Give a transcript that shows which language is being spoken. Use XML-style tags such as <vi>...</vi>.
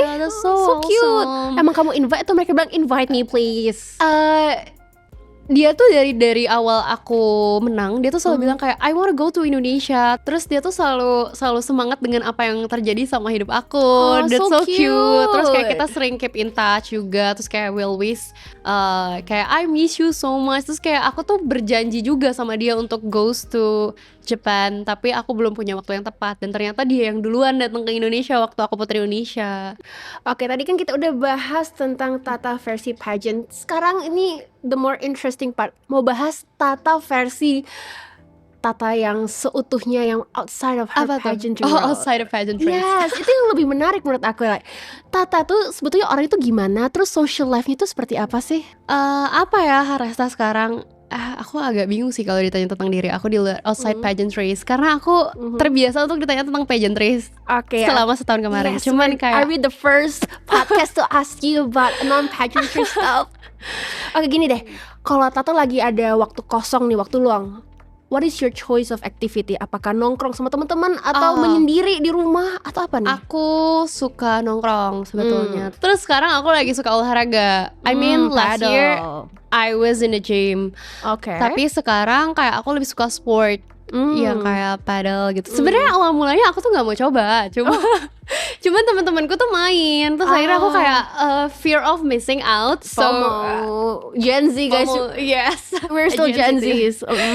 <en>Yeah, that's so cute. awesome.</en> <id>Emang kamu invite atau mereka bilang</id> <en>invite me please?</en> <id>Dia tuh dari awal aku menang, dia tuh selalu bilang kayak</id> <en>I wanna go to Indonesia.</en> <id>Terus dia tuh selalu semangat dengan apa yang terjadi sama hidup aku.</id> <en>That's so cute.</en> <id>Terus kayak kita sering</id> <en>keep in touch juga. Terus kayak will wish kayak I miss you so much.</en> <id>Terus kayak aku tuh berjanji juga sama dia untuk</id> <en>goes to Japan,</en> <id>tapi aku belum punya waktu yang tepat. Dan ternyata dia yang duluan datang ke Indonesia waktu aku Putri Indonesia. Oke, tadi kan kita udah bahas tentang Tata versi pageant. Sekarang ini</id> <en>the more interesting part,</en> <id>mau bahas Tata versi Tata yang seutuhnya, yang</id> <en>outside of her pageantry world. Outside of pageantry.</en> <id>Yes, itu yang lebih menarik menurut aku. Like, Tata tuh sebetulnya orang itu gimana, terus social life-nya tuh seperti apa sih? Apa ya Haresta sekarang? Aku agak bingung sih kalau ditanya tentang diri aku di luar</id> <en>outside pageantries,</en> <id>karena aku terbiasa untuk ditanya tentang pageantries selama setahun kemarin.</id> <en>Yes,</en> <id>cuman kayak</id> <en>are we the first podcast to ask you about non-pageantry stuff?</en> <id>Oke, gini deh, kalau Tata lagi ada waktu kosong nih, waktu luang,</id> <en>what is your choice of activity?</en> <id>Apakah nongkrong sama teman-teman atau menyendiri di rumah atau apa nih? Aku suka nongkrong sebetulnya. Terus sekarang aku lagi suka olahraga.</id> <en>I mean last year I was in the gym.</en> <id>Tapi sekarang kayak aku lebih suka sport. Yang kayak paddle gitu. Sebenarnya awal mulanya aku tuh nggak mau coba, cuman teman-temanku tuh main. Terus akhirnya aku kayak</id> <en>fear of missing out. FOMO, Gen Z guys. Yes, we're still Gen Zs.</en>